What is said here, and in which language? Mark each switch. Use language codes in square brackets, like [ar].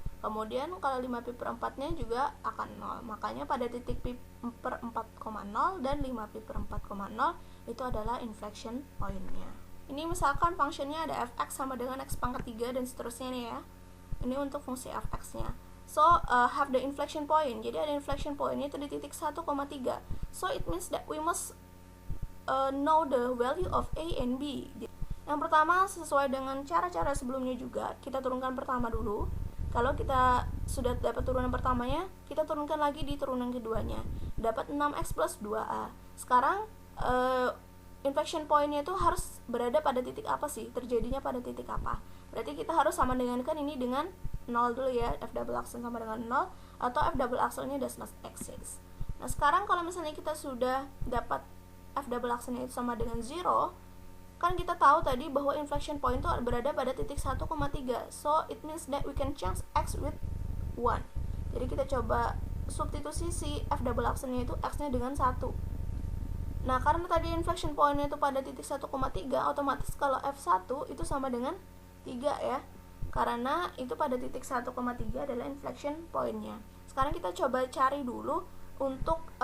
[id] Kemudian kalau 5 pi per 4-nya juga akan 0. Makanya pada titik pi per 4,0 dan 5 pi per 4,0 itu adalah inflection point-nya. Ini misalkan fungsinya ada fx sama dengan x pangkat 3 dan seterusnya nih ya. Ini untuk fungsi fx-nya. [en] So, have the inflection point. [id] Jadi ada inflection point-nya itu di titik 1,3. [en] So, it means that we must know the value of a and b. [id] Yang pertama, sesuai dengan cara-cara sebelumnya juga, kita turunkan pertama dulu. Kalau kita sudah dapat turunan pertamanya, kita turunkan lagi di turunan keduanya. Dapat 6x plus 2a. Sekarang, inflection point-nya itu harus berada pada titik apa sih? Terjadinya pada titik apa? Berarti kita harus sama dengankan ini dengan 0 dulu ya. F double aksen sama dengan 0. Atau F double aksennya [en] does not exist. [id] Nah, sekarang kalau misalnya kita sudah dapat F double aksennya itu sama dengan 0, kan kita tahu tadi bahwa inflection point itu berada pada titik 1,3. [en] So, it means that we can change x with 1. [id] Jadi kita coba substitusi si F double aksennya itu x-nya dengan 1. Nah, karena tadi inflection point-nya itu pada titik 1,3, otomatis kalau F1 itu sama dengan 3 ya. Karena itu pada titik 1,3 adalah inflection point-nya. Sekarang kita coba cari dulu untuk